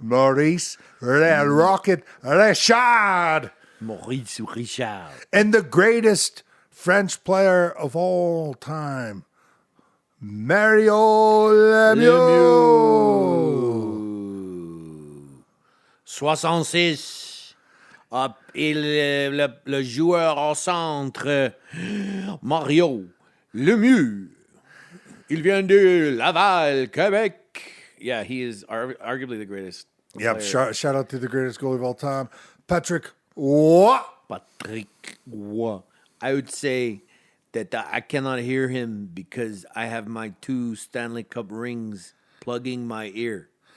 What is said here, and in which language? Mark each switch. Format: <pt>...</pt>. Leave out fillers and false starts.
<fr>Maurice Le Rocket Richard. Maurice Richard.</fr> <en>And the greatest French player of all time, Mario Lemieux. 66.</en> <fr>Et le joueur au centre, Mario Lemieux. Il vient de Laval, Quebec.</fr> <en>Yeah, he is arguably the greatest. Yep, player. shout out to the greatest goalie of all time, Patrick Roy. Patrick Roy. I would say that I cannot hear him because I have my 2 Stanley Cup rings plugging my ear.</en>